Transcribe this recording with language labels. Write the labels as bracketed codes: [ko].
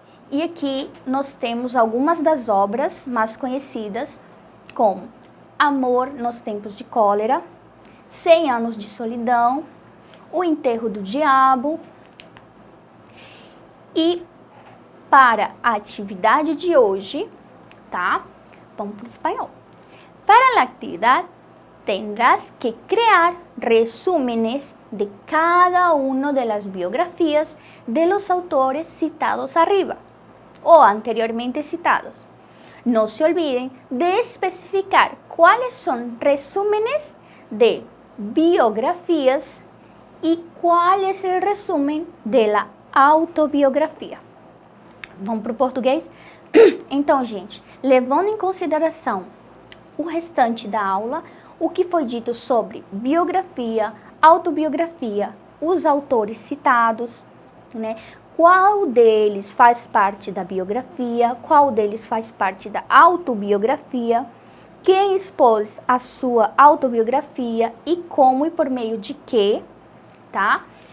[pt] E aqui nós temos algumas das obras mais conhecidas, como Amor nos Tempos de Cólera, 100 Anos de Solidão, O Enterro do Diabo. E para a atividade de hoje, tá? Vamos para o espanhol. [es] Para a actividade, tendrás que crear resúmenes de cada una de las biografías de los autores citados arriba o anteriormente citados. No se olviden de especificar cuáles son resúmenes de biografías y cuál es el resumen de la autobiografia. [pt] Vamos para o português? Então, gente, levando em consideração o restante da aula, o que foi dito sobre biografia, autobiografia, os autores citados, né? Qual deles faz parte da biografia, qual deles faz parte da autobiografia, quem expôs a sua autobiografia e como e por meio de quê, tá?